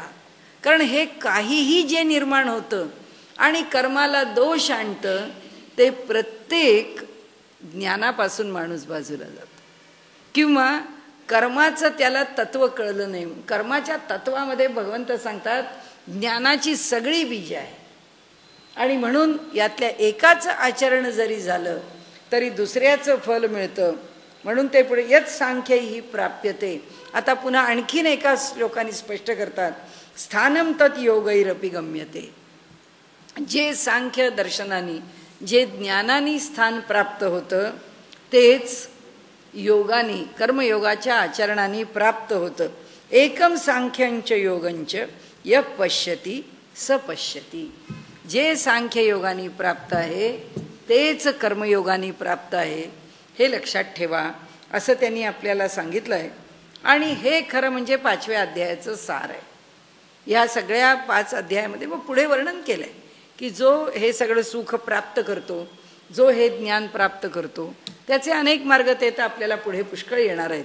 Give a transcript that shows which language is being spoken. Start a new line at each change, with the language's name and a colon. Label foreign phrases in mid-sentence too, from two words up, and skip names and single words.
Marathi: कारण हे काहीही जे निर्माण होतं आणि कर्माला दोष आणतं ते प्रत्येक ज्ञानापासून माणूस बाजूला जातो, किंवा कर्माचं त्याला तत्व कळलं नाही. कर्माच्या तत्वामध्ये भगवंत सांगतात ज्ञानाची सगळी बीज आहे, आणि म्हणून यातल्या एकाचं आचरण जरी झालं तरी दुसऱ्याचं फल मिळतं. म्हणून ते पुढे
Sanskrit: यत् सांख्य ही प्राप्यते.
Marathi: आता पुन्हा आणखीन एका श्लोकाने स्पष्ट करतात,
Sanskrit: स्थानम तत् योगैरपि गम्यते.
Marathi: जे सांख्य दर्शनानी, जे ज्ञानानी स्थान प्राप्त होतं तेच योगानी, कर्मयोगाच्या आचरणाने प्राप्त होतं.
Sanskrit: एकम सांख्यंच योगंच य पश्यती स पश्यती.
Marathi: जे सांख्य योगाने प्राप्त आहे तेच कर्मयोगाने प्राप्त आहे, हे लक्षात ठेवा, असं त्यांनी आपल्याला सांगितलं आहे. आणि हे खरं म्हणजे 5व्या अध्यायाचं सार आहे. या सगळ्या 5 अध्यायामध्ये मग पुढे वर्णन केलं आहे की जो हे सगळं सुख प्राप्त करतो, जो हे ज्ञान प्राप्त करतो, त्याचे अनेक मार्ग ते तर आपल्याला पुढे पुष्कळ येणार आहेत.